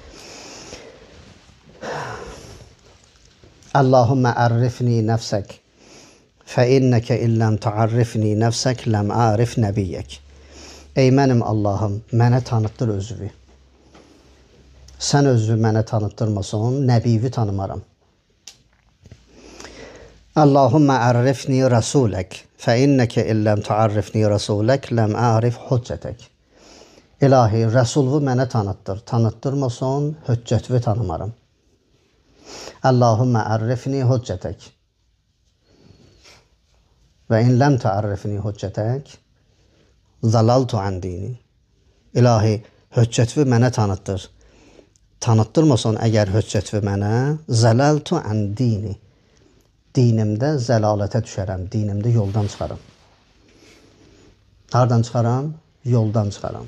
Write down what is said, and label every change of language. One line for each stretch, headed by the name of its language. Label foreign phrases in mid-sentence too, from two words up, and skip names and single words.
Arabic: اللهم عرفني نفسك فإنك إن لم تعرفني نفسك لم أعرف نبيك.
Azerbaijani: Ey mənim Allahım, mənə tanıtdır özünü. Sən özünü mənə tanıtdırmasan, nəbivi tanımaram.
Arabic: اللهم عرفني رسولك فإنك إن لم تعرفني رسولك لم أعرف حجتك.
Azerbaijani: İlahi, Rəsulvu mənə tanıtdır. Tanıtdırmasan, hüccətvi tanımaram.
Arabic: اللهم عرفني حجتك. وإن لم تعرفني حجتك ضللت عن ديني.
Azerbaijani: İlahi, hüccətvi mənə tanıtdır. Tanıtdırmasan əgər hüccətvi mənə
Arabic: ضللت عن ديني.
Azerbaijani: Dinimdə zəlalətə düşərəm. Dinimdə yoldan çıxaram. Hardan çıxaram? Yoldan çıxaram.